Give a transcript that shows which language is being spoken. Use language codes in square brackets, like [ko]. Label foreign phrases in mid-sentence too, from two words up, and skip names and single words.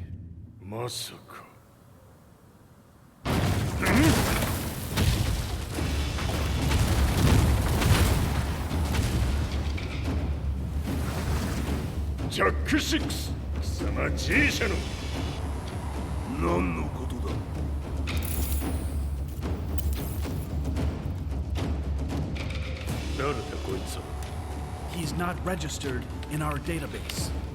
[ja] Masaka. Jack 6! 貴様 G 社の何のことだ誰だこいつは [en] He's not registered in our database.